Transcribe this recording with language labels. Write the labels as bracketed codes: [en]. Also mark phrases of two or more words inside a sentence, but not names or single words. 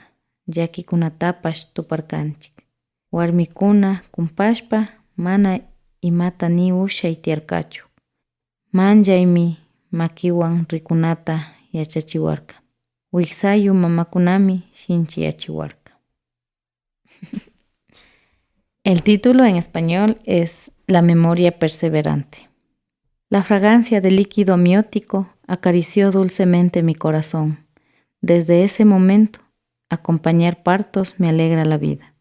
[qu] Llakikunatapash tuparkanchik. Warmikuna kumpashpa mana imata ni ushay tiarkachu. Manjaymi makiwan rikunata yachachiwarka. Wiksayu mamakunami shinchiyachiwarka. [es] El título en español es La memoria perseverante. La fragancia del líquido amniótico acarició dulcemente mi corazón. Desde ese momento, acompañar partos me alegra la vida.